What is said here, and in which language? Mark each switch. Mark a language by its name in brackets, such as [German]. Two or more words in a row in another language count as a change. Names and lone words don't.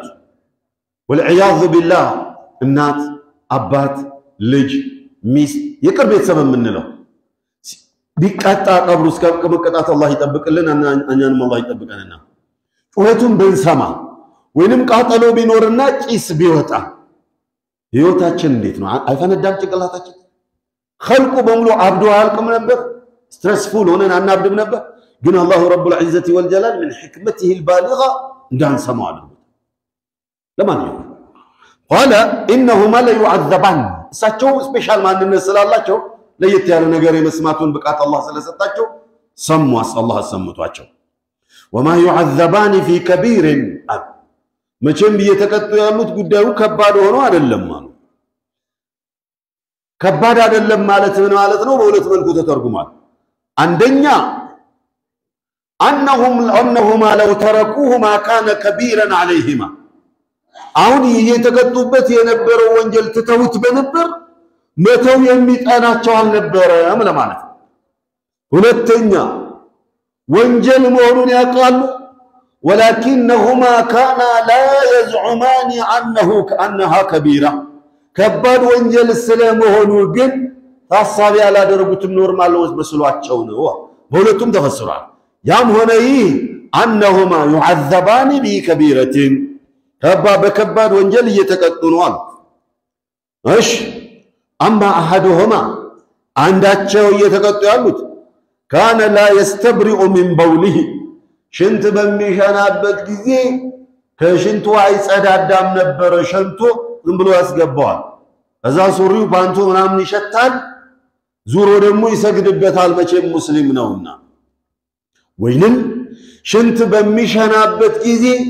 [Arabic] والعياذ بالله [Amharic] እናት አባት ልጅ ሚስት የቅርብ ቤተሰብ የምንለው ቢቃጣ ቀብሩ እስከ መቀጣት አላህ ይጠብቅልን እኛንም አላህ ይጠብቀንና ጩኸቱን ብንሰማ ወይንም ቃጠሎ ቢኖርና ጭስ ቢወጣ ህይወታችን እንዴት ነው አይፈነዳም ጭንቅላታችን خلق በሙሉ አብዶ አልቅም ነበር ስትረስፉል ሆነን አናብድም ነበር ግን አላህ [Arabic] رب العزة والجلال من حكمته البالغه [Amharic] እንዳንሰማው አድርጎ ለማንኛውም [Arabic] قال انهما لا يعذبان [Amharic] እሳቸው ስፔሻል ማንነት ስላላቸው ለየት ያለ ነገር የመስማቱን ብቃት አላህ ስለሰጣቸው ሰሙስ አላህ ሰምቷቸው [Arabic] وما يعذبان في كبير [Amharic] መቼም እየተቀጡ ያሉት ጉዳዩ ከባድ ሆኖ አይደለም ማለት ከባድ አይደለም ማለት ምን ማለት ነው በሁለት መልኩ ተተርጉሟል አንደኛ [Arabic] انهما لو تركوه ما كان كبيرا عليهما [Amharic] አሁን እየተቀጡበት የነበረው ወንጀል ተተውት በነበር መተው የሚጠናቸው አልነበረም ለማለት ነው። ሁለተኛ ወንጀል መሆኑን ያውቃሉ [Arabic] ولكنهما كانا لا يزعمان أنها كبيرة [Amharic] ከባድ ወንጀል ስለመሆኑ ግን ታሳቢ ያላደረጉትም ኖርማል ነው መስሏቸው ነው በሁለቱም ተፈስሯል ያም ሆነ ይህ [Arabic] أنهما يعذبان [Amharic] بكبيرة በከባድ ወንጀል እየተቀጡ ነው አሉ እሺ [Arabic] أما أحدهما [Amharic] አንዳቸው እየተቀጡ ያሉት [Arabic] كان لا يستبرئ من بوله [Amharic] ሽንት በሚሸናበት ጊዜ ከሽንቱ አይጸዳዳም ነበር ሽንቱ ዝም ብሎ ያስገባዋል እዛ ሱሪው ፓንቱ ምናምን ይሸታል ዙሮ ደግሞ ይሰግድበታል መቼም ሙስሊም ነውና ወይንም ሽንት በሚሸናበት ጊዜ